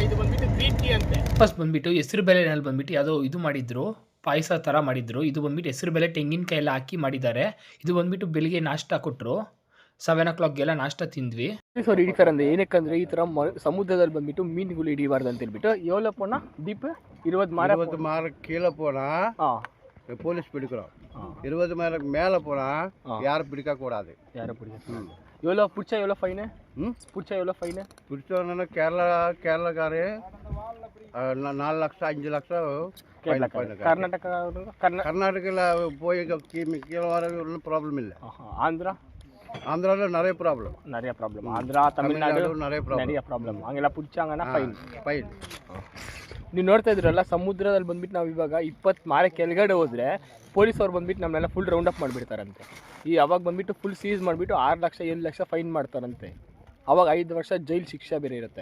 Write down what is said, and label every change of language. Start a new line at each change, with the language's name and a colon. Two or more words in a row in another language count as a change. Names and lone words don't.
Kannada: ಇದು ಬಂದ್ಬಿಟ್ಟು
English: green tea
Kannada: ಅಂತೆ. ಫಸ್ಟ್ ಬಂದ್ಬಿಟ್ಟು ಹೆಸರು ಬೇಳೆನಲ್ಲಿ ಬಂದ್ಬಿಟ್ಟು ಯಾವುದೋ ಇದು ಮಾಡಿದ್ರು, ಪಾಯಸ ಥರ ಮಾಡಿದ್ರು. ಇದು ಬಂದ್ಬಿಟ್ಟು ಹೆಸರು ಬೇಳೆ ತೆಂಗಿನಕಾಯಿ ಎಲ್ಲ ಹಾಕಿ ಮಾಡಿದ್ದಾರೆ. ಇದು ಬಂದ್ಬಿಟ್ಟು ಬೆಳಿಗ್ಗೆ ನಾಷ್ಟ ಕೊಟ್ಟರು. 7 o'clockಗೆಲ್ಲ ನಾಷ್ಟ ತಿಂದ್ವಿ. ಸಾರಿ ಹಿಡಿತಾರೆ ಅಂದ್ರೆ ಏನಕ್ಕಂದ್ರೆ ಈ ಥರ ಸಮುದ್ರದಲ್ಲಿ ಬಂದ್ಬಿಟ್ಟು ಮೀನುಗಳು ಹಿಡಿಬಾರ್ದು ಅಂತ ಹೇಳ್ಬಿಟ್ಟು
Tamil: எவ்வளோ போனா டீப்பு
Kannada: 20
Tamil: மாரம் கீழே போனா போலீஸ் பிடிக்கிறோம். 20 மாரம் மேலே போனா யாரும் பிடிக்க கூடாது. யாரும் பிடிக்க எவ்வளோ பிடிச்சா எவ்வளோ ஃபைனு? பிடிச்சா எவ்வளோ ஃபைனு? பிடிச்சோன்னா கேரளாக்காரு 4 லட்சம் 5 லட்சம். கர்நாடகாவில் போய் கீழே வர ஒன்றும் ப்ராப்ளம் இல்லை. ஆந்திராவில் நிறைய ப்ராப்ளம். ஆந்திரா தமிழ்நாடு நிறைய ப்ராಬ್ಲಮ್. ಹಂಗೆಲ್ಲ பிடிச்சாங்கன்னா ಫೈನ್.
Kannada: ನೀವು ನೋಡ್ತಾ ಇದ್ರಲ್ಲ ಸಮುದ್ರದಲ್ಲಿ ಬಂದ್ಬಿಟ್ಟು ನಾವು ಇವಾಗ 20 ಮಾರೆ ಕೆಳಗಡೆ ಹೋದರೆ ಪೊಲೀಸವ್ರು ಬಂದ್ಬಿಟ್ಟು ನಮ್ಮನ್ನೆಲ್ಲ
English: full round up
Kannada: ಮಾಡಿಬಿಡ್ತಾರಂತೆ. ಅವಾಗ ಬಂದ್ಬಿಟ್ಟು
English: full seize
Kannada: ಮಾಡಿಬಿಟ್ಟು 6 ಲಕ್ಷ 7 ಲಕ್ಷ ಫೈನ್ ಮಾಡ್ತಾರಂತೆ. ಅವಾಗ 5 ವರ್ಷ ಜೈಲ್ ಶಿಕ್ಷೆ ಬೇರೆ ಇರುತ್ತೆ.